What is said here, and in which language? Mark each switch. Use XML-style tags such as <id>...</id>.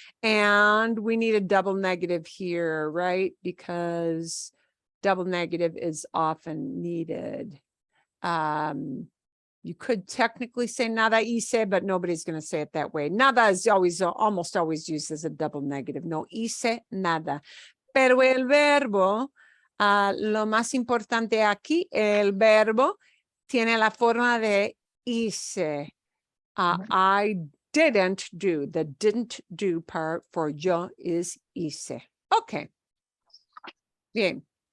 <en>And we need a double negative here, right? Because double negative is often needed. You could technically say</en> <es>nada hice,</es> <en>but nobody's going to say it that way. Nada is always, almost always used as a double negative.</en> <es>No hice nada. Pero el verbo, lo más importante aquí, el verbo tiene la forma de hice.</es> <en>I didn't do. The didn't do part for yo is hice. Okay. Bien.</en>